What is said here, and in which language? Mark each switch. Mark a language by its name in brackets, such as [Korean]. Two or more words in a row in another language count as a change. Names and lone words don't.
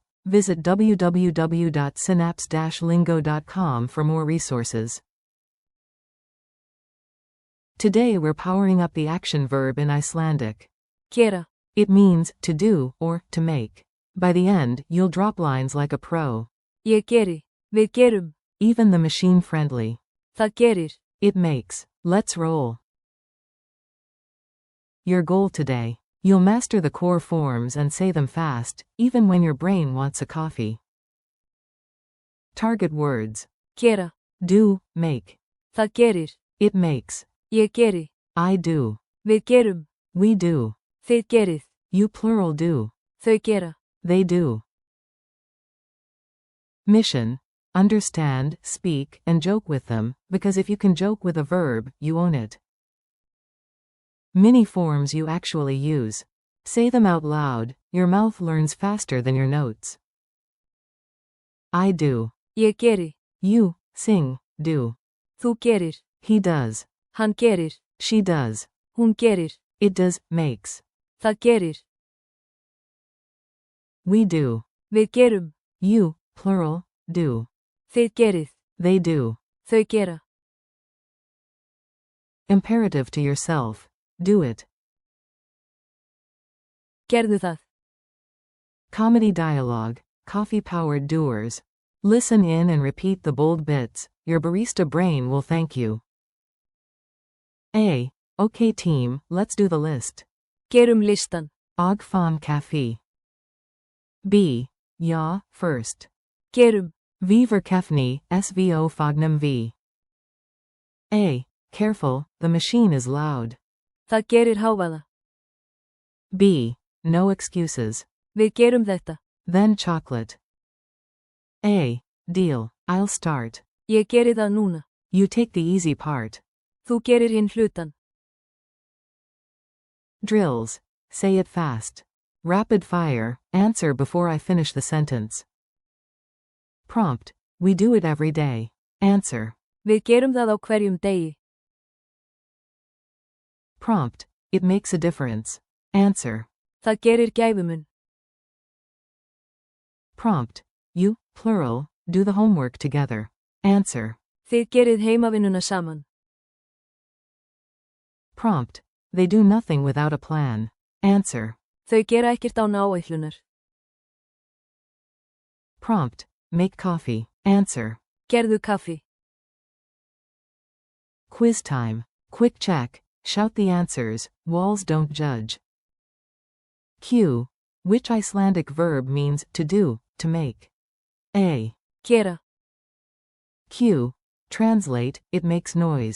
[English] Visit www.synapse-lingo.com for more resources. Today we're powering up the action verb in Icelandic. [Icelandic] Gera. [English] It means to do or to make. By the end, you'll drop lines like a pro. [Icelandic] Ég geri. Við gerum. [English] Even the machine-friendly. [Icelandic] Það gerir. [English] It makes. Let's roll. Your goal today. You'll master the core forms and say them fast, even when your brain wants a coffee. Target words. [Icelandic] Gera. [English] Do, make. [Icelandic] Það gerir. [English] It makes. [Icelandic] Ég geri. [English] I do. [Icelandic] Við gerum. [English] We do. [Icelandic] Þið gerið. [English] You plural do. [Icelandic] Þau gera. [English] They do. Mission. Understand, speak, and joke with them, because if you can joke with a verb, you own it. Mini forms you actually use. Say them out loud, your mouth learns faster than your notes. I do. [Icelandic] Ég geri. [English] You, sing, do. [Icelandic] Þú gerir. [English] He does. [Icelandic] Hann gerir. [English] She does. [Icelandic] Hún gerir. [English] It does, makes. [Icelandic] Það gerir. [English] We do. [Icelandic] Við gerum. [English] You, plural, do. [Icelandic] Þið gerið. [English] They do. [Icelandic] Þau gera. [English] Imperative to yourself. Do it. [Icelandic] Gerðu það. [English] Comedy dialogue. Coffee-powered doers. Listen in and repeat the bold bits. Your barista brain will thank you. A. Okay team, let's do the list. [Icelandic] Gerum listan. [English] Ch.5 Café. B. Ja, first. [Icelandic] Gerum. V verkefni, svo fagnum v. A. [English] Careful, the machine is loud. [Icelandic] Það gerir hávaða. [English] B. No excuses. [Icelandic] Við gerum þetta. [English] Then chocolate. A. Deal, I'll start. [Icelandic] Ég geri það núna. [English] You take the easy part. [Icelandic] Þú gerir hinn hlutan. [English] Drills. Say it fast. Rapid fire, answer before I finish the sentence. Prompt. We do it every day. Answer. [Icelandic] Við gerum það á hverjum degi. [English] Prompt. It makes a difference. Answer. [Icelandic] Það gerir gæfumun. [English] Prompt. You, plural, do the homework together. Answer. [Icelandic] Þið gerið heimavinnuna saman. [English] Prompt. They do nothing without a plan. Answer. [Icelandic] Þau gera ekkert án áætlunar. [English] Prompt. Make coffee. Answer. [Icelandic] Gerðu kaffi. [English] Quiz time. Quick check. Shout the answers. Walls don't judge. Q. Which Icelandic verb means to do, to make? A. [Icelandic] Gera. [English] Q. Translate, it makes noise.